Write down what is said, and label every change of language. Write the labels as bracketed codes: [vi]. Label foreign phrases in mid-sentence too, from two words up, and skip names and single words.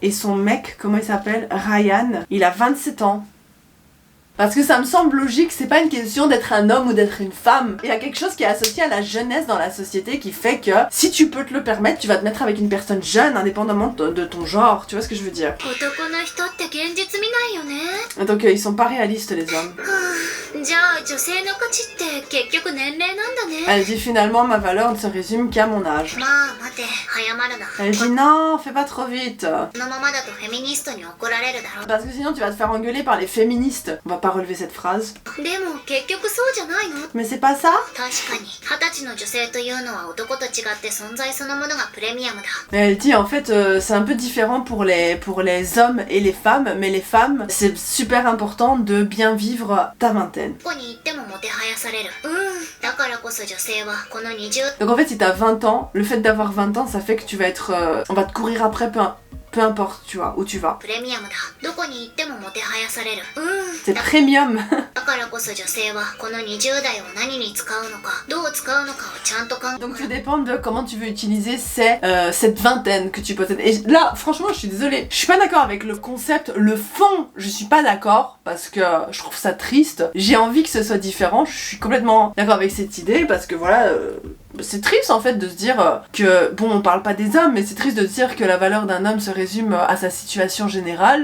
[fr] Et son mec, comment il s'appelle ? Ryan, il a 27 ans. Parce que ça me semble logique, c'est pas une question d'être un homme ou d'être une femme. Il y a quelque chose qui est associé à la jeunesse dans la société qui fait que si tu peux te le permettre, tu vas te mettre avec une personne jeune indépendamment de ton genre. Tu vois ce que je veux dire ? [ja] 男の人って現実見ないよね [fr] Donc ils sont pas réalistes les hommes. [ja] じゃあ女性の価値って結局年齢なんだね [fr] Elle dit finalement ma valeur ne se résume qu'à mon âge. [ja] まあ待て早まるな [fr] Elle dit non, fais pas trop vite. [ja] このままだとフェミニストに怒られるだろ [fr] Parce que sinon tu vas te faire engueuler par les féministes. On va pas relever cette phrase. [ja] でも結局そうじゃないの [fr] Mais c'est pas ça. [ja] 確かに20歳の女性というのは男と違って存在そのものがプレミアムだ [fr] Mais elle dit en fait c'est un peu différent pour les hommes et les femmes, mais les femmes c'est super important de bien vivre ta vingtaine. [ja] どこに行ってももてはやされるだからこそ女性はこの20 [fr] Donc en fait si t'as 20 ans, le fait d'avoir 20 ans ça fait que tu vas être... on va te courir après peu importe tu vois où tu vas. [ja] プレミアムだどこに行ってももてはやされる [fr] C'est premium. [ja] だからこそ女性はこの20代を何に使うのかどう使うのかをちゃんと考え [fr] Donc tout dépend de comment tu veux utiliser cette vingtaine que tu possèdes. Et là, franchement, je suis désolée. Je suis pas d'accord avec le concept, le fond, je suis pas d'accord parce que je trouve ça triste. J'ai envie que ce soit différent. Je suis complètement d'accord avec cette idée parce que voilà, c'est triste en fait de se dire que, bon, on parle pas des hommes, mais c'est triste de se dire que la valeur d'un homme se résume à sa situation générale.